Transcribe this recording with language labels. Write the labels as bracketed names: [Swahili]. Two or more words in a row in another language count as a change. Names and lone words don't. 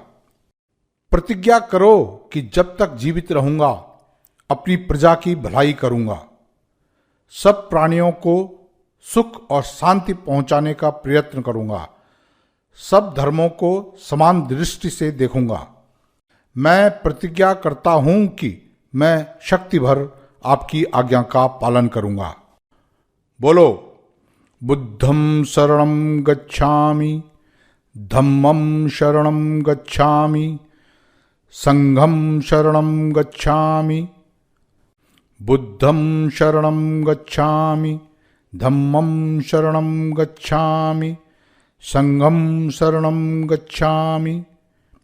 [Hindi] प्रतिज्ञा करो कि जब तक जीवित रहूंगा अपनी प्रजा की भलाई करूंगा, सब प्राणियों को सुख और शांति पहुंचाने का प्रयत्न करूंगा, सब धर्मों को समान दृष्टि से देखूंगा। मैं प्रतिज्ञा करता हूं कि मैं शक्ति भर आपकी आज्ञा का पालन करूंगा। बोलो, [Pali] बुद्धं शरणं गच्छामि, धम्मं शरणं गच्छामि, संघं शरणं गच्छामि। बुद्धं शरणं गच्छामि, धम्मं शरणं गच्छामि, संघं शरणं गच्छामि।